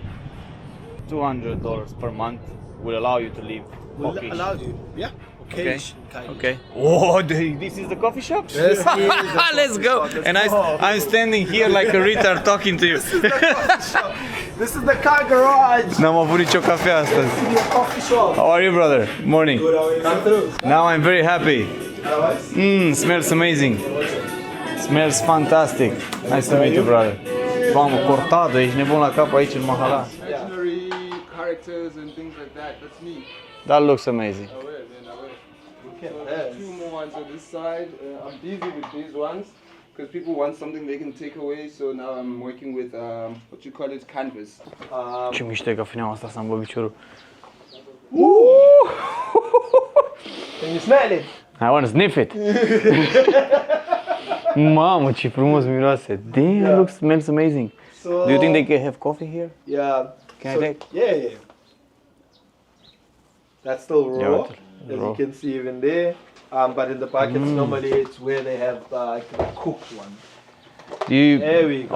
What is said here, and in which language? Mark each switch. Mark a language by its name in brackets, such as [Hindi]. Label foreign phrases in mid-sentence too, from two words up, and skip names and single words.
[English] $200 per month will allow you to live. Will allow you, yeah. Okay. Okay. Oh, this is the coffee shop. Yes, Let's go. And I'm standing here like a retard talking to you. This is the car garage. [Romanian] N-am avut nicio cafea astăzi. [English] Coffee shop. How are you, brother? Morning. Come through. Now I'm very happy. Smells amazing. Smells fantastic. Nice to meet you, brother. [Romanian] Mamă, cortado, ești nebun la cap aici în mahala. [English] Dictionary, characters and things like that. That's me. That looks amazing. I will, man, I will. Two more ones on this side. I'm busy with these ones because people want something they can take away. So now I'm working with what you call it, canvas. [Romanian] Ce mișto e cafeneaua asta, să-mi bă piciorul. [English] Can you smell it? I want to sniff it. [Romanian] Mamă, ce frumos miroase. [English] Damn, smells amazing. So, Do you think they can have coffee here? Yeah. Can I take? Yeah. That's still raw, Yeah, as raw. you can see even there. But in the buckets, normally it's where they have the cooked one. There we go.